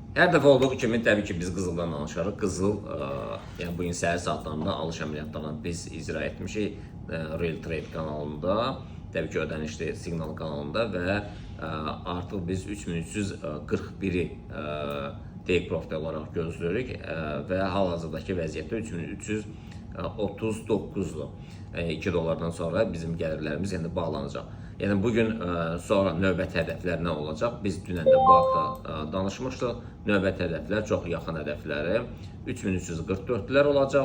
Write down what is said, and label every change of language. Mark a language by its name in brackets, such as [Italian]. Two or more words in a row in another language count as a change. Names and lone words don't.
[Azerbaijani] Hər dəfə olduğu kimi təbii ki biz qızıldan danışarıq. Qızıl, yəni bu gün səhər saatlarında alış əməliyyatlarını biz icra etmişik Real Trade kanalında, təbii ki ödənişli siqnal kanalında və artıq biz 3341-i [English] take profit [Azerbaijani] olaraq gözləyirik və hal-hazırdakı vəziyyətdə 3339-dur. 2 dollardan sonra bizim gəlirlərimiz indi bağlanacaq. Yəni bugün sonra növbəti hədəflər nə olacaq? Biz dünən də bu haqda danışmışdıq. Növbəti hədəflər çox yaxın hədəfləri 3344-lər olacaq.